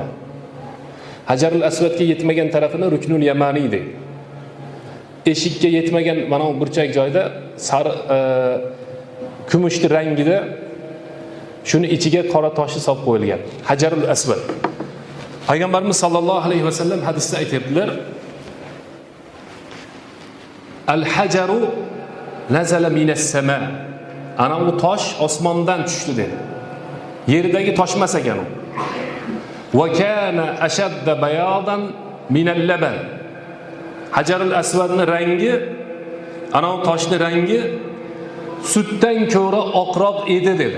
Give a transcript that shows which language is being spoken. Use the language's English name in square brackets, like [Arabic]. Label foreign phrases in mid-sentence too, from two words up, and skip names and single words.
[Uzbek] Hajarul Aswadga yetmagan tarafini Ruknul Yamani deydi. Eshikka yetmagan mana bu burchak joyda sari kumushli rangida shuni ichiga qora toshni solib qo'yilgan. Hajarul Aswad. Payg'ambarimiz [Arabic] صلى الله عليه وسلم [Uzbek] hadisda aytibdilar: [Arabic] الحجر نزل من السماء. [Uzbek] Ana u tosh osmondan tushdi dedi. Yerdagi tosh emas ekan u. [Arabic] وكان أشد بياضا من اللبن. [Uzbek] Hajarul Aswadning rangi, ana u toshning rangi sutdan ko'ra oqroq edi dedi.